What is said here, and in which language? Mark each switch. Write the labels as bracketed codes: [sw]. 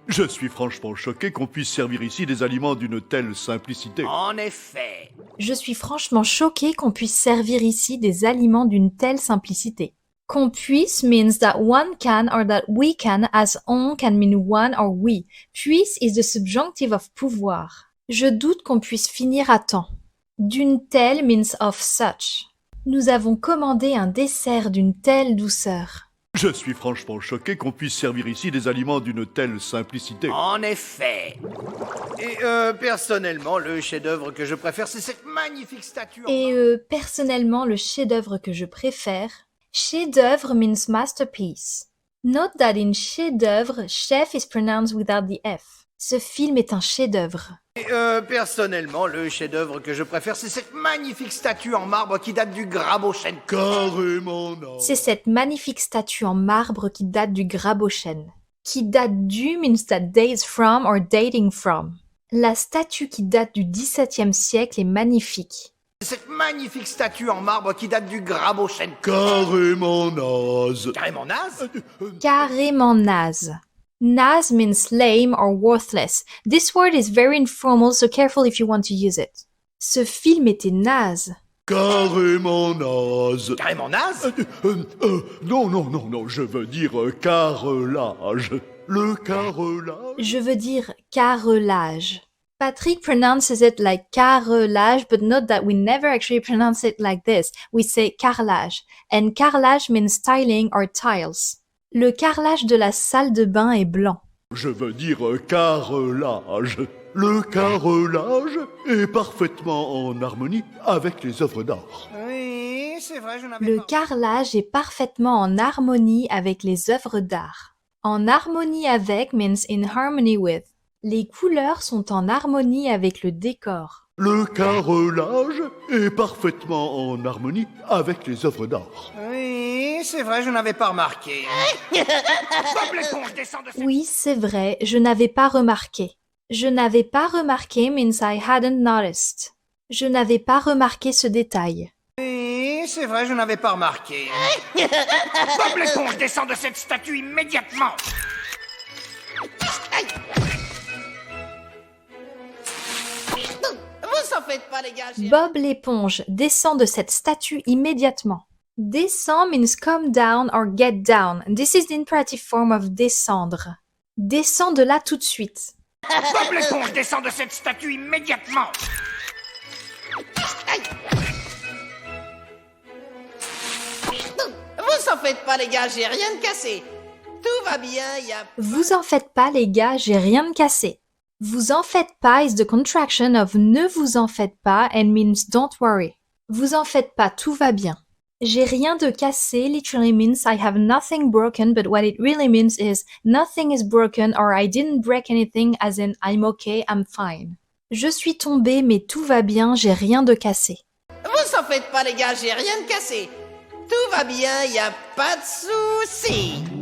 [fr] Je suis franchement choqué qu'on puisse servir ici des aliments d'une telle simplicité. En effet. Je suis franchement choquée qu'on puisse servir ici des aliments d'une telle simplicité. Qu'on puisse [en] means that one can or that we can, as on can mean one or we. Puisse is the subjunctive of pouvoir. [fr] Je doute qu'on puisse finir à temps. D'une telle [en] means of such. [fr] Nous avons commandé un dessert d'une telle douceur. Je suis franchement choqué qu'on puisse servir ici des aliments d'une telle simplicité. En effet. Et personnellement, le chef-d'œuvre que je préfère, c'est cette magnifique statue. Personnellement, le chef-d'œuvre que je préfère. Chef-d'œuvre [en] means masterpiece. Note that in chef-d'œuvre, chef is pronounced without the F. [fr] Ce film est un chef-d'œuvre. Et personnellement, le chef-d'œuvre que je préfère, c'est cette magnifique statue en marbre qui date du Grabeau-Chêne. Carrément non. C'est cette magnifique statue en marbre qui date du Grabeau-Chêne. Qui date du [en] means that dates from or dating from. [fr] La statue qui date du XVIIe siècle est magnifique. Cette magnifique statue en marbre qui date du Grabeau-Chêne. Carrément naze. Carrément naze. Carrément naze. [en] Naze means lame or worthless. This word is very informal, so careful if you want to use it. [fr] Ce film était naze. Carrément naze. Carrément naze. Non, je veux dire carrelage. Le carrelage. Je veux dire carrelage. [en] Patrick pronounces it like carrelage, but note that we never actually pronounce it like this. We say carrelage. And carrelage means tiling or tiles. [fr] Le carrelage de la salle de bain est blanc. Je veux dire carrelage. Le carrelage est parfaitement en harmonie avec les œuvres d'art. Oui, c'est vrai, je n'avais Le pas... carrelage est parfaitement en harmonie avec les œuvres d'art. En harmonie avec [en] means in harmony with. [fr] Les couleurs sont en harmonie avec le décor. Le carrelage est parfaitement en harmonie avec les œuvres d'art. Oui, c'est vrai, je n'avais pas remarqué. Bob l'éponge descend de cette... Oui, c'est vrai, je n'avais pas remarqué. Je n'avais pas remarqué [en] means I hadn't noticed. [fr] Je n'avais pas remarqué ce détail. Oui, c'est vrai, je n'avais pas remarqué. Bob l'éponge descend de cette statue immédiatement. Vous en faites pas, les gars. Bob l'éponge descend de cette statue immédiatement. [en] Descend means come down or get down. This is the imperative form of descendre. [fr] Descends de là tout de suite. Bob l'éponge descend de cette statue immédiatement. faites pas les gars, j'ai rien de cassé. Tout va bien, y a... Vous en faites pas les gars, j'ai rien de cassé. Vous en faites pas [en] is the contraction of [fr] ne vous en faites pas [en] and means don't worry. [fr] Vous en faites pas, tout va bien. J'ai rien de cassé [en] literally means I have nothing broken, but what it really means is nothing is broken or I didn't break anything as in I'm okay, I'm fine. [fr] Je suis tombé mais tout va bien, j'ai rien de cassé. Vous en faites pas les gars, j'ai rien de cassé. Tout va bien, y a pas de soucis.